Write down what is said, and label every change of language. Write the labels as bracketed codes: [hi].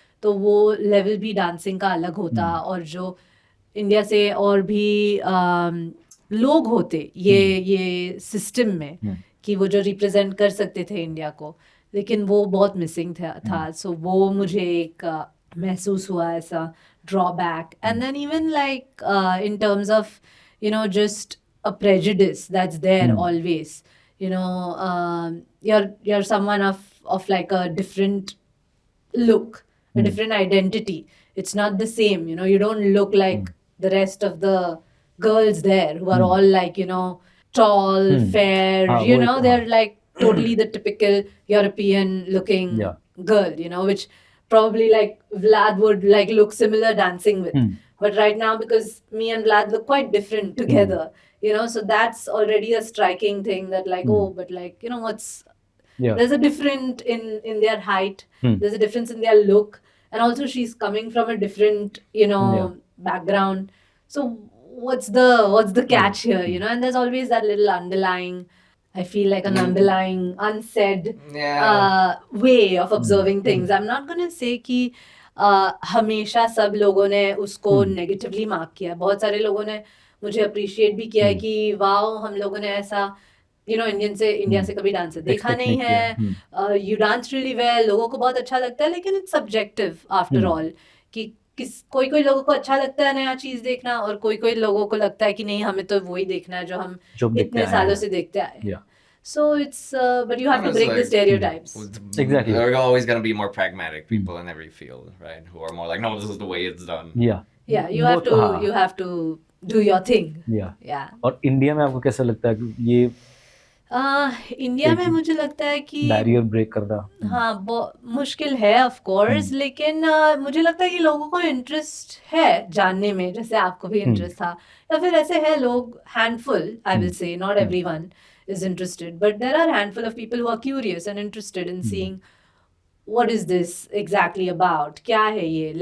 [hi] तो वो लेवल भी डांसिंग का अलग होता, और जो इंडिया से और भी लोग होते ये सिस्टम में कि वो जो रिप्रेजेंट कर सकते थे इंडिया को, लेकिन वो बहुत मिसिंग था. सो वो मुझे एक महसूस हुआ ऐसा drawback. [en] And then even like in terms of just a prejudice that's there always. You're someone of like a different look, a different identity. It's not the same. You don't look like the rest of the girls there who are all like tall, fair. They're like totally the typical European looking girl. Which probably like Vlad would like look similar dancing with. But right now, because me and Vlad look quite different together, so that's already a striking thing that like, oh, but like, what's, there's a difference in their height, there's a difference in their look, and also she's coming from a different, background. So what's the catch here, and there's always that little underlying, I feel like an underlying unsaid way of observing things. I'm not going to say [hi] कि हमेशा सब लोगों ने उसको negatively mark किया. बहुत सारे लोगों ने मुझे अप्रिशिएट भी किया है कि वाओ, हम लोगों ने ऐसा इंडिया से कभी डांसर देखा नहीं है. [en] you dance really well, [hi] लोगों को बहुत अच्छा लगता है, लेकिन [en] it's subjective after all [hi] कि कोई लोगों को अच्छा लगता है नया चीज देखना, और कोई लोगों को लगता है कि नहीं, हमें तो वही देखना है जो हम इतने सालों से देखते आए हैं. [en] So it's but you have to break the stereotypes. Exactly. There are always going to be more pragmatic people in every field, right? Who are more like, no, this is the way it's done. Yeah. You have to do your thing. Yeah. [hi] और India में आपको कैसा लगता है कि ये India में मुझे लगता है कि बैरियर ब्रेक करना मुश्किल है ऑफ कोर्स, लेकिन मुझे लगता है कि लोगों को इंटरेस्ट है जानने में, जैसे आपको भी इंटरेस्ट था, या फिर ऐसे है लोग, handful, [en] I will say, not everyone is interested, but there are a handful of people who are curious and interested in seeing what is this exactly about, [hi] क्या है ये.